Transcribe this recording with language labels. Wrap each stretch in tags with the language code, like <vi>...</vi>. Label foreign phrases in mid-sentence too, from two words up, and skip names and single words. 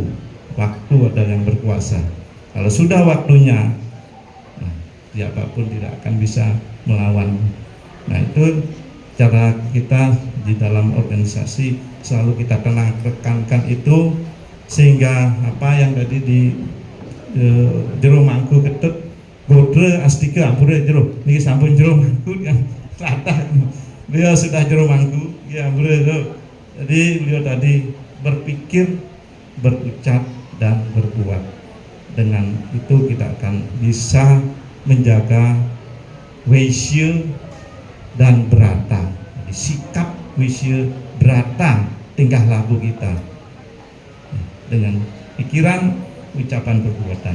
<id>Waktu adalah yang berkuasa. Kalau sudah waktunya, nah, siapapun tidak akan bisa melawan. Nah, itu cara kita di dalam organisasi, selalu kita tekankan itu, sehingga apa yang tadi di jero mangku ketut bodre astika</id> <ban>ampure jero niki sampun jero mangku</ban> <id>yang latah. Beliau sudah jero mangku ya beliau. Jadi beliau tadi berpikir, berucap dan berbuat. Dengan itu kita akan bisa menjaga wisya dan berata. Jadi sikap, wisya, berata, tingkah laku kita dengan pikiran, ucapan, perbuatan.</id>